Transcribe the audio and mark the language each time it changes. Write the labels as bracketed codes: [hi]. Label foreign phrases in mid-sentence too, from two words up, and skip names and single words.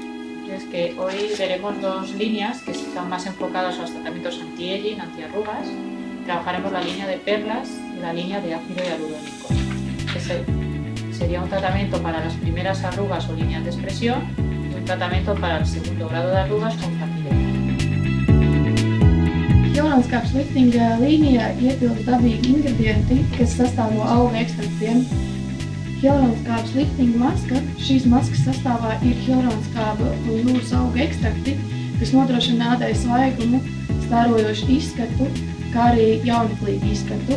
[es] Es que hoy veremos 2 líneas que están más enfocadas a los tratamientos anti-aging, antiarrugas. Trabajaremos la línea de perlas y la línea de ácido hialurónico. Ese sería un tratamiento para las primeras arrugas o líneas de expresión y un tratamiento para el segundo grado de arrugas con facilidad. [lv] Hialuronskābes liftinga līnijā ietilpst dabīgi ingredienti, kas sastāv no auga ekstraktiem. Hialuronskābes liftinga maska. Šīs maskas sastāvā ir hialuronskāba un jūras auga ekstrakti, kas nodrošina ādai svaigumu, stārojošu izskatu, kā arī jauneklīgu izskatu.